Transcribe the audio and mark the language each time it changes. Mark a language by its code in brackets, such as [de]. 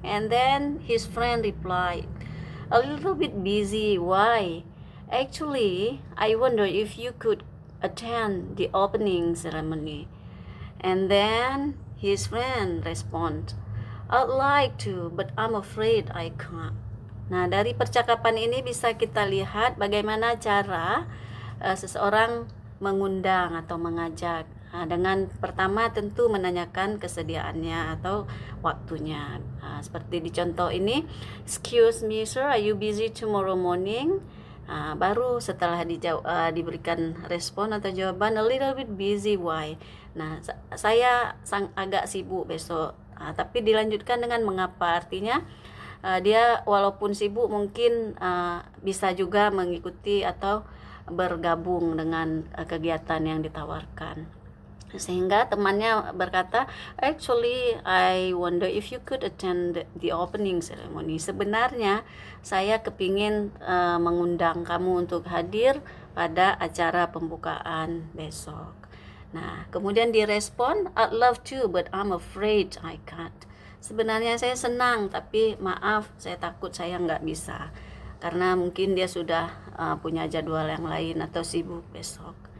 [en] And then his friend replied, a little bit busy. Why? Actually, I wonder if you could attend the opening ceremony. And then his friend respond, I'd like to, but I'm afraid I can't. [id] Nah, dari percakapan ini bisa kita lihat bagaimana cara seseorang mengundang atau mengajak. Dengan pertama tentu menanyakan kesediaannya atau waktunya. Seperti di contoh ini, [en] excuse me sir, are you busy tomorrow morning? [id] Baru setelah diberikan respon atau jawaban, [en] a little bit busy, why? [id] Nah, saya agak sibuk besok. Tapi dilanjutkan dengan mengapa, artinya dia walaupun sibuk mungkin bisa juga mengikuti atau bergabung dengan kegiatan yang ditawarkan. Sehingga temannya berkata, [en] actually I wonder if you could attend the opening ceremony. [id] Sebenarnya saya kepingin mengundang kamu untuk hadir pada acara pembukaan besok. Nah, kemudian direspon, [en] I'd love to but I'm afraid I can't. [id] Sebenarnya saya senang tapi maaf, saya takut saya nggak bisa. Karena mungkin dia sudah punya jadwal yang lain atau sibuk besok.